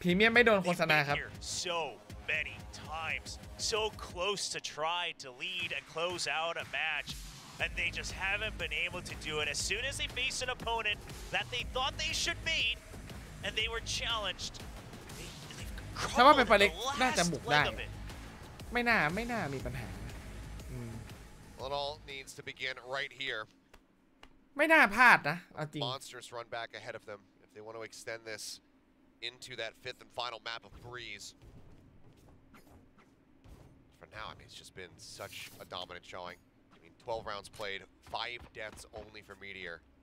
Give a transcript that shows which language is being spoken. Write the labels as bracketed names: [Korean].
[Thai] พรีเมียมไม่โดนโฆษณาครับ [English] so many times, so close to try to lead and close out a match, and they just haven't been able to do it. As soon as they face an opponent that they thought they should beat, and they were challenged, they [Thai] ถ้าว่าเป็นประเด็นน่าจะบุกได้ไม่น่ามีปัญหา [English] Well, it all needs to begin right here. [Thai] ไม่น่าพลาดนะเอาจริง [English] Monsters run back ahead of them if they want to extend this into that 5th and final map of Breeze. For now, I mean, it's just been such a dominant showing. I mean, 12 rounds played, 5 deaths only for Meteor.